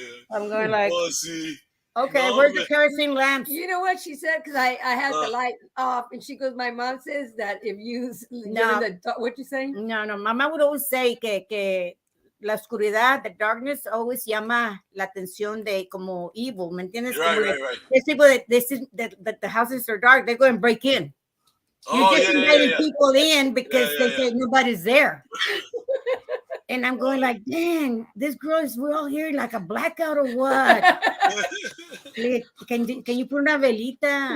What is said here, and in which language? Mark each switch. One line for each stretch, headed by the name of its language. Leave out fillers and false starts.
English: I'm going like, okay, where's the kerosene lamps? You know what she said? Because I had the light off, and she goes, my mom says that if you, No. what you saying? No, Mama would always say que
Spanish: la oscuridad,
English: the darkness always
Spanish: llama la atención de como evil, ¿me entiendes?
English: Right. There's people that they see that the houses are dark, they go and break in. You're just inviting people in because they say nobody's there. And I'm going like, dang, this girl we're all here like a blackout or what? Can you put
Spanish: una velita?